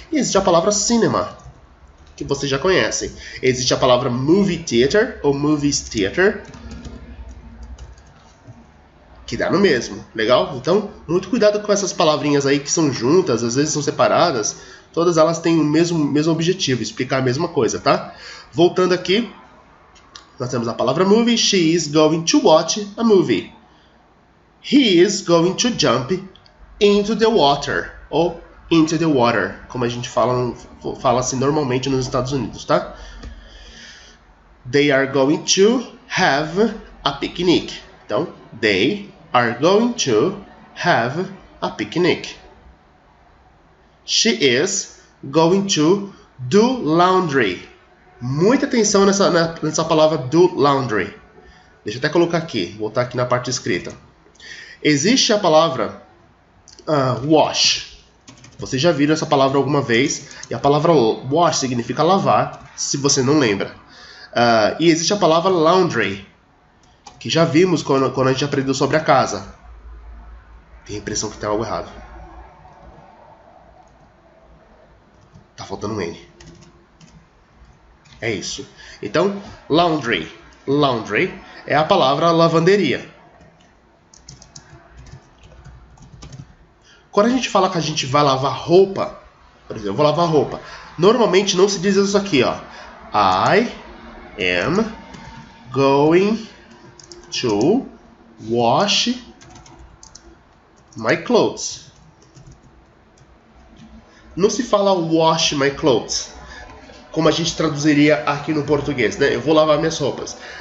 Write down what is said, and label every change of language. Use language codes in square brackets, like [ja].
[pt] E existe a palavra cinema, que vocês já conhecem. Existe a palavra movie theater ou movies theater, que dá no mesmo, legal? Então, muito cuidado com essas palavrinhas aí que são juntas, às vezes são separadas, todas elas têm o mesmo objetivo, explicar a mesma coisa, tá? Voltando aqui, nós temos a palavra movie. [en] She is going to watch a movie. He is going to jump into the water, [pt] ou [en] into the water, [pt] como a gente fala assim normalmente nos Estados Unidos, tá? [en] They are going to have a picnic. [pt] Então, [en] they are going to have a picnic. She is going to do laundry. [pt] Muita atenção nessa palavra do laundry. Deixa eu até colocar aqui, voltar aqui na parte escrita. Existe a palavra wash. Vocês já viram essa palavra alguma vez? E a palavra wash significa lavar, se você não lembra. E existe a palavra laundry, que já vimos quando a gente aprendeu sobre a casa. Tenho a impressão que tem algo errado. Tá faltando um N. É isso. Então, laundry. Laundry é a palavra lavanderia. Quando a gente fala que a gente vai lavar roupa, por exemplo, eu vou lavar roupa. Normalmente não se diz isso aqui, ó. [en] I am going to wash my clothes. [pt] Não se fala [en] wash my clothes, [pt] como a gente traduziria aqui no português, né? Eu vou lavar minhas roupas.